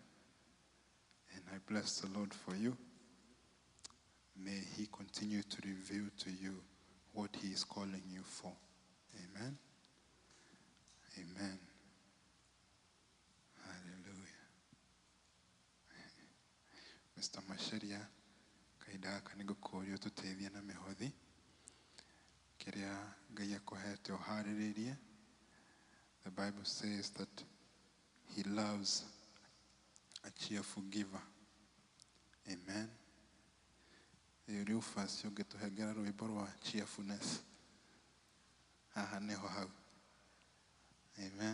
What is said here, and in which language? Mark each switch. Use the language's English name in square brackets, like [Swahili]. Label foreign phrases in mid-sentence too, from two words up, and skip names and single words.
[English] And I bless the Lord for you. May he continue to reveal to you what he is calling you for. Amen. Amen. Hallelujah. Mr. [Kikuyu] Masharia, kaida kanigũkũria tũteithie na mĩhothi. Kĩrĩa Ngai akũhete ũharĩrĩrie. [English] The Bible says that he loves a cheerful giver. Amen. [Kikuyu] Rĩu first ũngĩtũhengera rwĩmbo rwa cheerfulness. Haha nĩho hau. Amen.